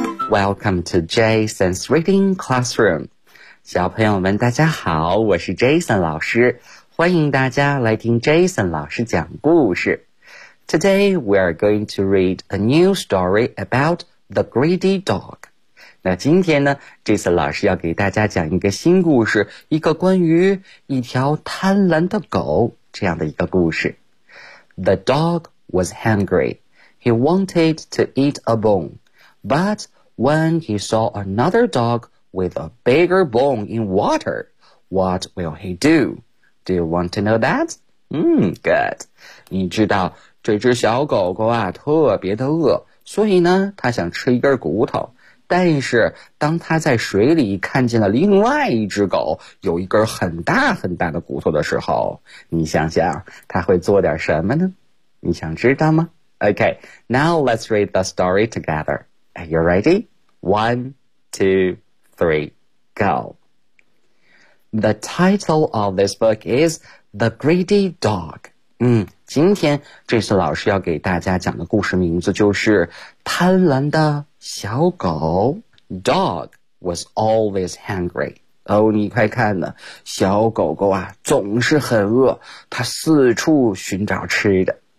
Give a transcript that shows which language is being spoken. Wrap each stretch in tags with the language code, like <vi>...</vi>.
<en>Welcome to Jason's Reading Classroom.</en> <zh>小朋友们大家好，我是 Jason 老师，欢迎大家来听 Jason 老师讲故事。</zh> <en>Today we are going to read a new story about The Greedy Dog。</en> <zh>那今天呢，这次老师要给大家讲一个新故事，一个关于一条贪婪的狗这样的一个故事。</zh> <en>The dog was hungry. He wanted to eat a bone. But when he saw another dog with a bigger bone in water, what will he do? Do you want to know that? Good.</en> <zh>你知道这只小狗狗啊特别的饿，所以呢它想吃一根骨头，但是当它在水里看见了另外一只狗有一根很大很大的骨头的时候，你想想它会做点什么呢？你想知道吗？</zh> <en>OK, now let's read the story together. Are you ready? 1, 2, 3, go. The title of this book is The Greedy Dog.</en> <zh>今天这次老师要给大家讲的故事名字就是贪婪的小狗。</zh> <en>Dog was always hungry.</en> <zh>你快看呢，小狗狗啊总是很饿，它四处寻找吃的。</zh>